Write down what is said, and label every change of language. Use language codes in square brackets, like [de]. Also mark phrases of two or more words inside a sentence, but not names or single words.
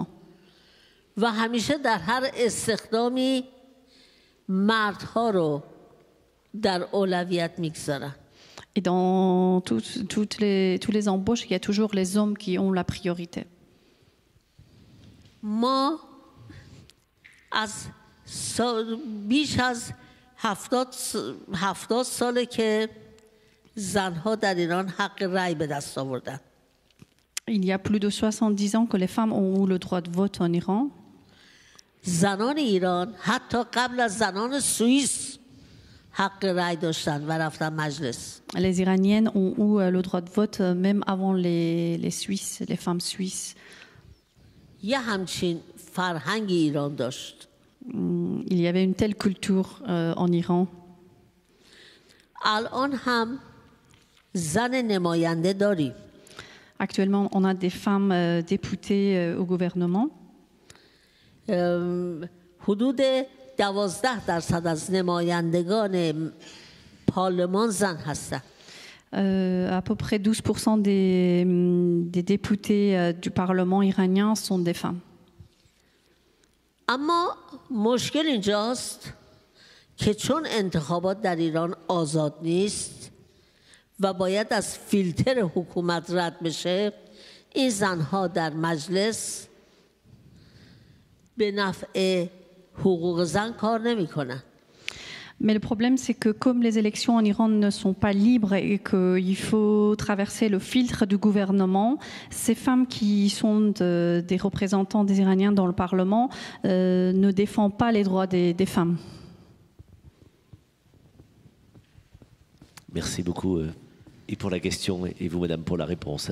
[fa] و همیشه در هر استخدامی مردها رو در اولویت میگذارن. [fr] Et dans tous les embauches, il y a toujours les hommes qui ont la priorité. [fa] ما از بیش از 70 ساله که زنها در ایران حق رأی به دست آوردن. [fr] Il y a plus de 70 ans que les femmes ont eu le droit de vote en Iran. [fa] زنان ایران حتی قبل از زنان سوئیس حق رأی داشتن و رفتن مجلس. [fr] Les Iraniennes ont eu le droit de vote même avant les Suisses, les femmes suisses. [fa] یه همچین فرهنگ ایران داشت. [fr] Il y avait une telle culture en Iran. [fa] الان هم زن نماینده داریم. [fr] Actuellement, on a des femmes députées au gouvernement. [fa] حدود 12% از نمایندگان پارلمان زن هستند. [fr] À peu près 12% des députés du Parlement iranien sont des femmes. [fa] اما مشکل اینجاست که چون انتخابات در ایران آزاد نیست و باید از فیلتر حکومت رد بشه، این زنها در مجلس به نفع حقوق زن کار نمی‌کنن. [fr] Mais le problème, c'est que comme les élections en Iran ne sont pas libres et qu'il faut traverser le filtre du gouvernement, ces femmes qui sont des représentants des Iraniens dans le Parlement ne défendent pas les droits des femmes. Merci beaucoup et pour la question et vous, madame, pour la réponse.